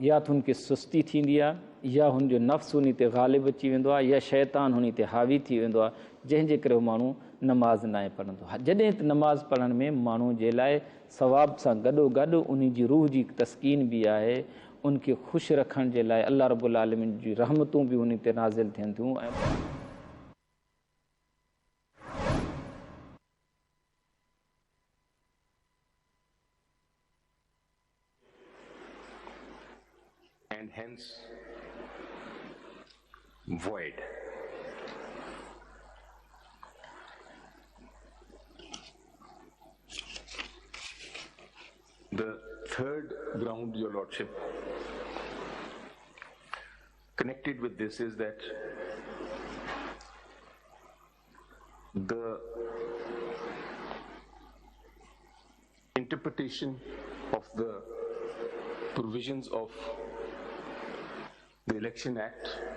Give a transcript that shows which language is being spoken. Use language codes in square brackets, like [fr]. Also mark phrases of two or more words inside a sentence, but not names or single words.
[sd] या त हुनखे सुस्ती थींदी आहे, या हुनजो नफ़्स उन ते ग़ालिब अची वेंदो आहे, या शैतान हुन ते हावी थी वेंदो आहे, जंहिंजे करे उहो माण्हू नमाज़ न पढ़ंदो आहे। जॾहिं त नमाज़ पढ़ण में माण्हू जे लाइ सवाब सां गॾोगॾु उन जी रूह जी तस्कीन बि आहे, उनखे ख़ुशि रखण जे लाइ [ar] الله رب العالمين [sd] जी रहमतूं बि उन ते नाज़िल थियनि थियूं। [en] And hence void. The third ground, Your Lordship, connected with this is that the interpretation of the provisions of the Election Act